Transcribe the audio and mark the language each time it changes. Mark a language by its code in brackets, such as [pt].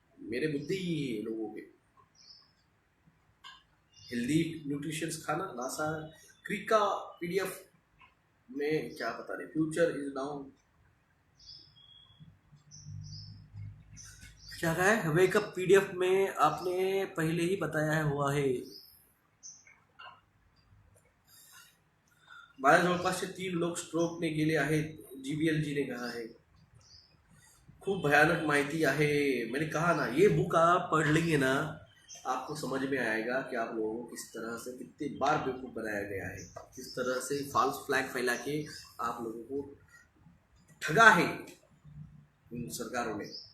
[hi] मेरे मुद्दे ही है लोगों के, हेल्दी न्यूट्रिशंस खाना, नासा क्रिका PDF में क्या बता रहे, फ्यूचर इज नाउ क्या कहा है, वेकअप PDF में आपने पहले ही बताया हुआ है। [mr] माझ्या जवळपासचे 3 लोग स्ट्रोकने गेले आहेत, GBL [hi] जी ने कहा है। [mr] खूब भयानक माहिती आहे। [hi] मैंने कहा ना, ये बुक आप पढ़ लेंगे ना, आपको समझ में आएगा कि आप लोगों को किस तरह से कितने बार बेवकूफ़ बनाया गया है, किस तरह से फॉल्स फ्लैग फैला के आप लोगों को ठगा है इन सरकारों ने।